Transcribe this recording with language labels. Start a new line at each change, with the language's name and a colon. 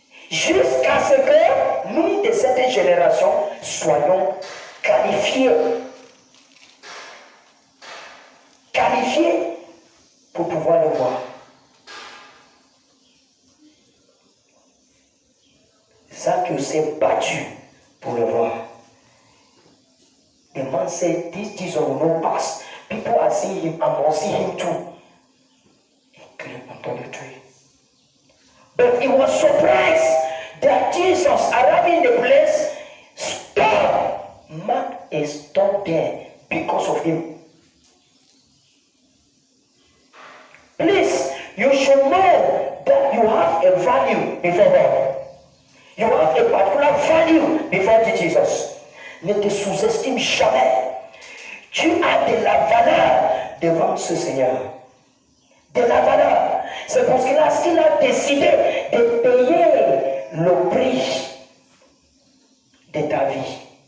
French: Jusqu'à ce que nous, de cette génération, soyons qualifiés. Qualifiés pour pouvoir le voir. Zach s'est battu pour le voir.
English: The man said, this Jesus will not pass. People are seeing him, I'm not seeing him too. He climbed onto the tree. But he was surprised that Jesus arriving in the place, stop. Mark is stopped there because of him. Please, you should know that you have a value before God. You have a particular value before Jesus.
French: Ne te sous-estime jamais. Tu as de la valeur devant ce Seigneur. De la valeur. C'est parce qu'il a décidé de payer le prix de ta vie.